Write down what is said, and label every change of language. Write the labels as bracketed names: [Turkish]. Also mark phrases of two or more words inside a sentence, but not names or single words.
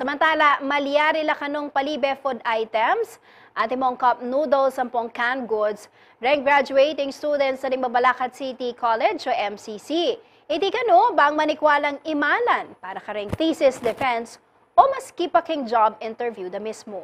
[Pampanga] Malyari la kanong palibe [English] food items [Pampanga] at imong [English] cup noodles [Pampanga] ang pong [English] canned goods. [Pampanga] Reng [English] graduating students [Pampanga] sa Mabalacat City College o MCC. Iti kano bang manikwalang imalan para kareng [English] thesis defense [Pampanga] o maski pa king [English] job interview [Pampanga] da mismo.